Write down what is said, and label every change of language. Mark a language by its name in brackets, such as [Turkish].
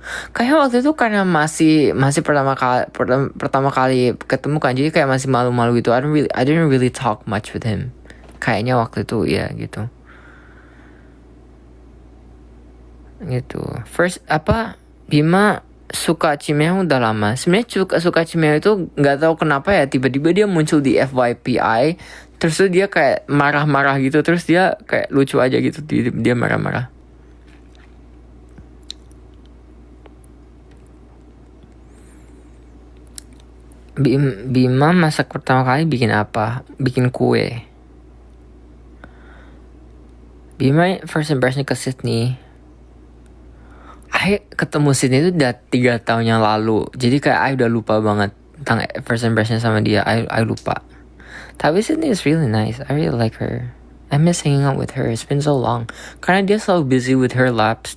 [Indonesian] Kayak waktu itu karena masih pertama kali ketemu kan, jadi kayak masih malu-malu gitu. [English] I didn't really talk much with him. [Indonesian] Kayaknya waktu itu ya gitu. Gitu. First Bima suka Cimeo udah lama. Sebenarnya suka Cimeo itu nggak tahu kenapa ya, tiba-tiba dia muncul di FYPI. Terus tuh dia kayak marah-marah gitu. Terus dia kayak lucu aja gitu, dia marah-marah. Bima masak pertama kali bikin apa? Bikin kue. Bima first impression ke Sydney. I ketemu Sydney itu udah 3 tahun yang lalu. Jadi kayak I udah lupa banget tentang first impression sama dia. I lupa. Tapi [English] Sydney is really nice. I really like her. I miss hanging out with her. It's been so long. [Indonesian] Karena dia selalu [English] busy with her labs.